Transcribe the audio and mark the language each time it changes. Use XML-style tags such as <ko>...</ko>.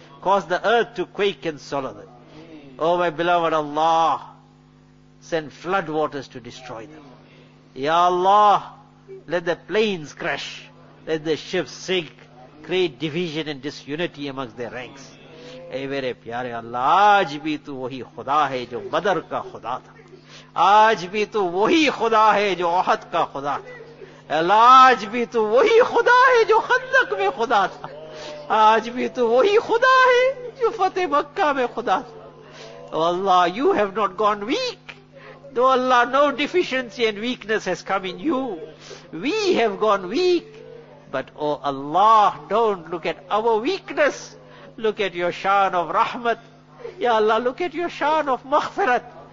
<en>Cause the earth to quake and swallow them. Oh my beloved Allah, send flood waters to destroy them. Ya Allah, let the planes crash. Let the ships sink. Create division and disunity amongst their ranks.</en> <ur>Ay mere pyare Allah, aaj bhi tu wahi khuda hai jo Badr ka khuda tha. آج بھی تو وہی خدا ہے جو احد کا خدا تھا. آج بھی تو وہی خدا ہے جو خندق میں خدا تھا. آج بھی تو وہی خدا ہے جو فتح مکہ میں خدا تھا.</ur> <en>Oh Allah, you have not gone weak. Though Allah, no deficiency and weakness has come in you. We have gone weak. But oh Allah, don't look at our weakness. Look at your shan of rahmat. Ya Allah, look at your shan of maghfirat.</en>